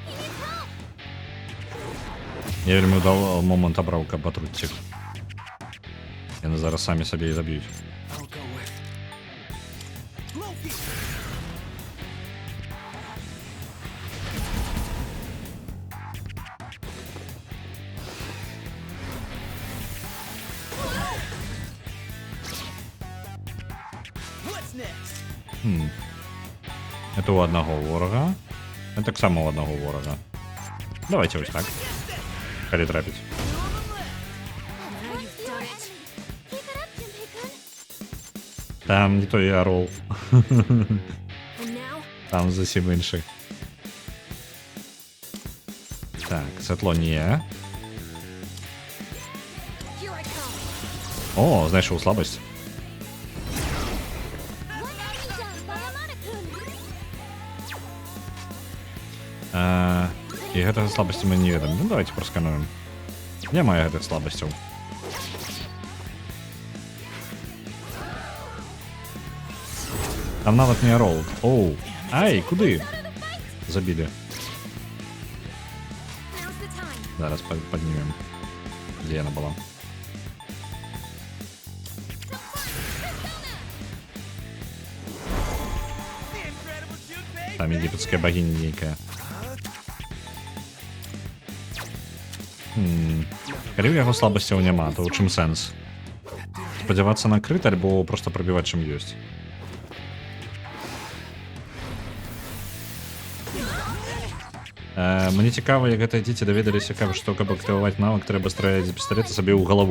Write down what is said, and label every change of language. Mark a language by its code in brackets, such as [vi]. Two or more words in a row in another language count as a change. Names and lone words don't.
[be] Я вельмі удал момент абраў, каб атруціць. [uk] Вони зараз самі собі і заб'ють. [en] I'll go with Loki! What's next? [uk] Это у одного ворога. Это так само у одного ворога. Давайте ось так. Коли трапить. Там не той орол. Там зовсім інший. Так, світло ні. О, знайшов слабость. [be] І гэтага слабасці мы не ведаем. Ну [ru] давайте проскануем. [be] Няма гэтых слабасцяў. Там нават не орол. Оу. Ай, куды? Забілі. Зараз поднимем. [ru] Где она была? Там египетская богиня некая. [be] Калі ў яго слабасцяў няма, то ў чым сэнс? Спадзявацца на крыт альбо просто прабіваць чым ёсць? Мне цікава, як гэтыя дзеці даведаліся, што каб актываваць навык, трэба страляць з пісталета сабе ў галаву.